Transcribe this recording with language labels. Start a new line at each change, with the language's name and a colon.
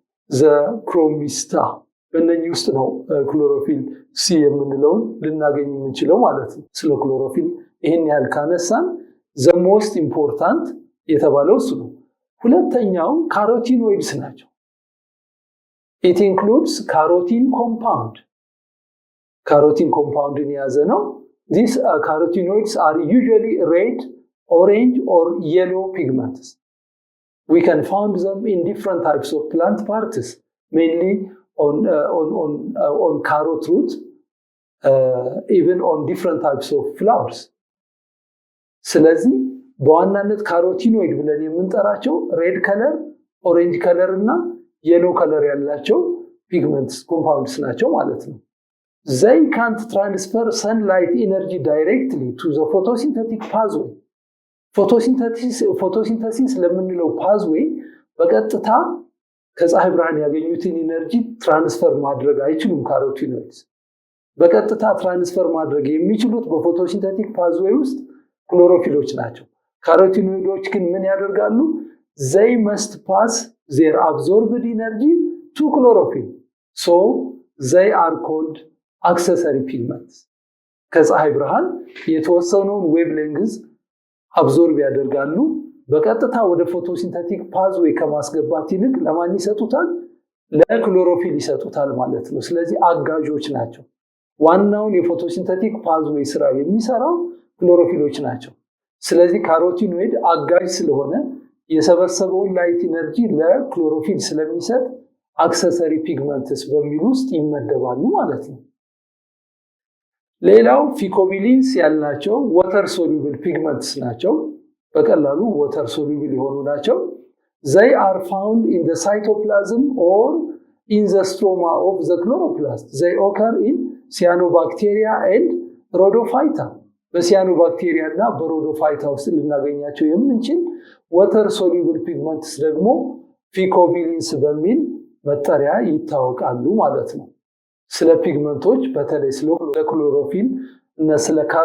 Amharic: the chromista በእነኚህ ውስጥ ነው ክሎሮፊል ሲ የምንለውን ልናገኝ የምንችለው ማለት ነው። ስለ ክሎሮፊል ይህን ያህል ካነሳን
English: the most important
Amharic: የተባለው እሱ ነው። ሁለተኛው ካሮቲኖይድስ ናቸው።
English: it includes carotene compound
Amharic: carotene compound የያዘ ነው።
English: these carotenoids are usually red, orange or yellow pigments. We can find them in different types of plant parts, mainly on carrot root, even on different types of flowers.
Amharic: ስለዚህ በዋናነት ካሮቲኖይድ ብለን የምንጠራቸው ሬድ ከለር፣ ኦሬንጅ ከለር እና የሎ ከለር ያላቸው ፒግመንትስ ኮምፓውንድስ ናቸው ማለት ነው።
English: they can't transfer sunlight energy directly to the photosynthetic pathway.
Amharic: photosynthesis ለምንለው pathway በቀጥታ ከፀሐይ ብርሃን ያገኙትን ኢነርጂ ትራንስፈር ማድረግ አይችሉም። ካሮቲኖይድስ በቀጥታ ትራንስፈር ማድረግ የሚችሉት በፎቶሲንተቲክ ፓዝዌይ ውስጥ ክሎሮፊሎች ናቸው። ካሮቲኖይዶች ግን ምን ያደርጋሉ?
English: they must pass their absorbed energy to chlorophyll, so they are called accessory pigments.
Amharic: ከፀሐይ ብርሃን የተወሰነውን ዌቭሌንግዝ አብዞርብ ያደርጋሉ። በቀጥታ ወደ ፎቶሲንተቲክ ፓዝዌይ ከማስገባት ይልቅ ለማን ይሰጡታል? ለክሎሮፊል ይሰጡታል ማለት ነው። ስለዚህ አጋዦች ናቸው። ዋናውን የፎቶሲንተቲክ ፓዝዌይ ስራ የሚሰራው ክሎሮፊሎች ናቸው። ስለዚህ ካሮቲኖይድ አጋዥ ስለሆነ የሰበሰበውን ላይት ኢነርጂ ለክሎሮፊል ስለሚሰጥ አክሰሰሪ ፒግመንትስ በሚል ውስጥ ይመደባሉ ማለት ነው። ሌላው ፊኮቢሊንስ ያልናቸው ወተር ሶሉብል ፒግመንትስ ናቸው። በቀላሉ ወተር ሶሉብል የሆኑ ናቸው።
English: they are found in the cytoplasm or in the stroma of the chloroplast. they occur in cyanobacteria and rhodophyta.
Amharic: በሲያኖባክቴሪያ እና በሮዶፋይታ ውስጥ ልናገኛቸው የምንችል ወተር ሶሉብል ፒግመንትስ ደግሞ ፊኮቢሊንስ በሚል መጠሪያ ይታወቃሉ ማለት ነው። ስለ ፒግመንቶች በተለይ ስለ ክሎሮፊል እና ስለ